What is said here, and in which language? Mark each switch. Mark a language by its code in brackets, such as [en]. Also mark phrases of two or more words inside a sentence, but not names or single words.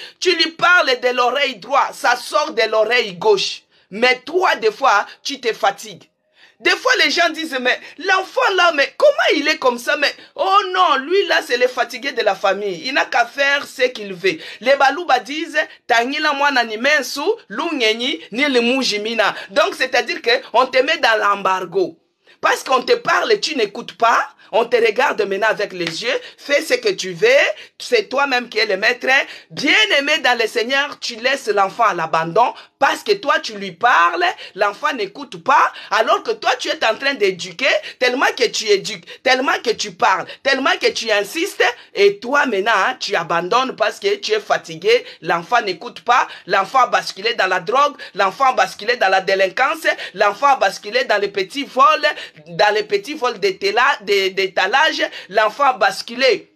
[fr] Tu lui parles de l'oreille droite, ça sort de l'oreille gauche. Mais toi, des fois, tu te fatigues. Des fois, les gens disent, mais l'enfant là, mais comment il est comme ça? Mais, oh non, lui là, c'est le fatigué de la famille. Il n'a qu'à faire ce qu'il veut. Les Balouba disent, [lua] Tangila mwana ni mensu, lungenyi, ni le mujimina. [fr] Donc, c'est-à-dire qu'on te met dans l'embargo. Parce qu'on te parle, tu n'écoutes pas. On te regarde maintenant avec les yeux, fais ce que tu veux, c'est toi-même qui es le maître. Bien-aimé dans le Seigneur, tu laisses l'enfant à l'abandon parce que toi tu lui parles, l'enfant n'écoute pas, alors que toi tu es en train d'éduquer, tellement que tu éduques, tellement que tu parles, tellement que tu insistes, et toi maintenant tu abandonnes parce que tu es fatigué, l'enfant n'écoute pas, l'enfant a basculé dans la drogue, l'enfant a basculé dans la délinquance, l'enfant a basculé dans les petits vols, d'étalage, l'enfant a basculé.